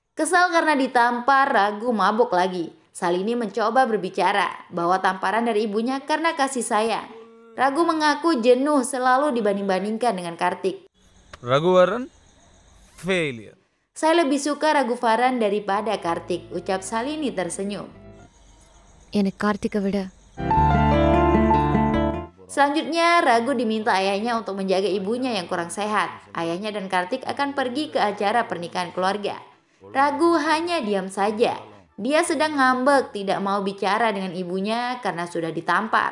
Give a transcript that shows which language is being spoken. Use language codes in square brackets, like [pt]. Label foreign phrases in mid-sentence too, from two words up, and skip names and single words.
[id] Kesal karena ditampar, Ragu mabuk lagi. Salini mencoba berbicara bahwa tamparan dari ibunya karena kasih sayang. Ragu mengaku jenuh selalu dibanding-bandingkan dengan Kartik. Raghuvaran, failure. Saya lebih suka Raghuvaran daripada Kartik, ucap Salini tersenyum. [ta] எனக்கு கார்த்திகை விட [id] Selanjutnya, Ragu diminta ayahnya untuk menjaga ibunya yang kurang sehat. Ayahnya dan Kartik akan pergi ke acara pernikahan keluarga. Ragu hanya diam saja. Dia sedang ngambek, tidak mau bicara dengan ibunya karena sudah ditampar.